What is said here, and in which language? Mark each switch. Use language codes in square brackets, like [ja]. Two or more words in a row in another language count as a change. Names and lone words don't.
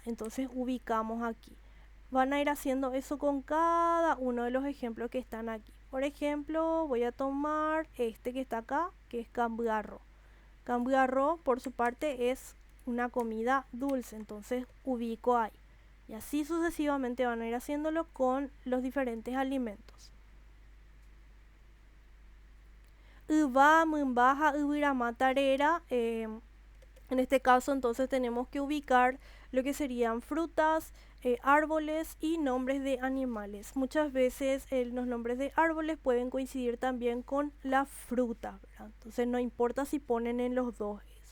[es] Entonces ubicamos aquí. Van a ir haciendo eso con cada uno de los ejemplos que están aquí. Por ejemplo, voy a tomar este que está acá, que es cambiarro. Cambiarro, por su parte, es una comida dulce. Entonces ubico ahí. Y así sucesivamente van a ir haciéndolo con los diferentes alimentos. Uva, mumbaja, ubirama, tarera. En este caso entonces tenemos que ubicar lo que serían frutas, árboles y nombres de animales. Muchas veces los nombres de árboles pueden coincidir también con la fruta, ¿verdad? Entonces no importa si ponen en los dos eso.